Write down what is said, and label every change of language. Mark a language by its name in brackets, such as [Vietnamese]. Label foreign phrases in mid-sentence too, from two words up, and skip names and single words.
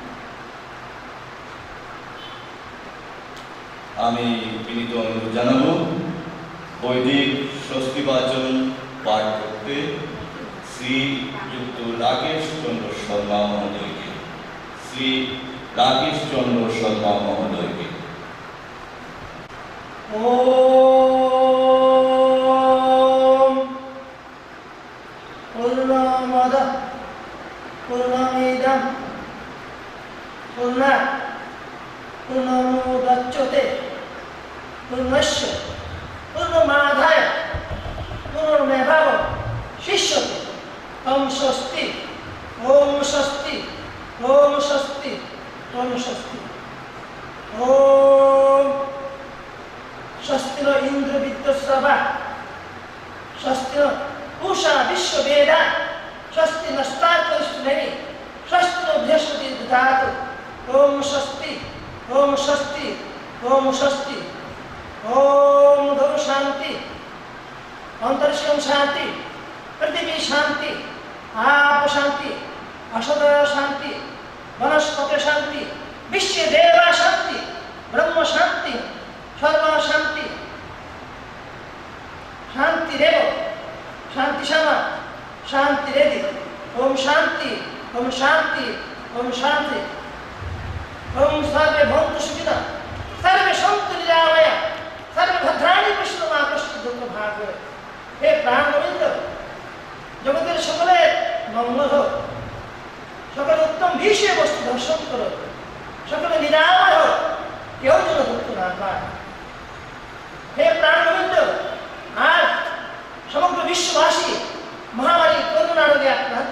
[Bangla] আমি বিনীত অনুরোধ জানাবো বৈদিক স্বস্তিবাচন পাঠ করতে শ্রীযুক্ত রাকেশ চন্দ্র শর্মা মহোদয়কে। শ্রী রাকেশ চন্দ্র শর্মা মহোদয়কে। [Sanskrit] ওম পূর্ণমদঃ পূর্ণমিদং পূর্ণাৎ পূর্ণমুদচ্যতে পূর্ণস্য পূর্ণমাদায় পূর্ণমেবাবশিষ্যতে। ওম স্বস্তি ওম স্বস্তি ওম স্বস্তি ওম স্বস্তি। ওম স্বস্তি ন ইন্দ্র বিদ্যস্রবা স্বস্তি ন পূষা বিশ্ববেদা স্বস্তি নস্তার্করিষ্ণেমি স্বস্তি ন বৃহস্পতি দদাতু। ওম স্বস্তি ওম স্বস্তি ওম স্বস্তি। ওম ধরু শান্তি অন্তরিক্ষম শান্তি পৃথিবী শান্তি आप शांति असदय शांति वनस्पति शांति विश्व देवा शांति ब्रह्म शांति सर्व शांति शांति रेव शांति क्षमा शांति रेदि। ओम शांति ओम शांति ओम शांति। ओम सर्वे भवन्तु सुखिनः सर्वे सन्तु निरामया सर्वे भद्राणि पश्यन्तु मा कश्चित् दुःखं भाग् भवेत्। हे प्राणगोविन्द, [Bangla] জগতের সকলে মঙ্গল হোক, সকলে উত্তম বিষয় বস্তু দর্শন করো, সকলে নিরাময় হোক, কেউ যেন দুঃখ না পায়। হে প্রাণগোবিন্দ, আর সমগ্র বিশ্ববাসী মহামারী করোনা রোগে আক্রান্ত।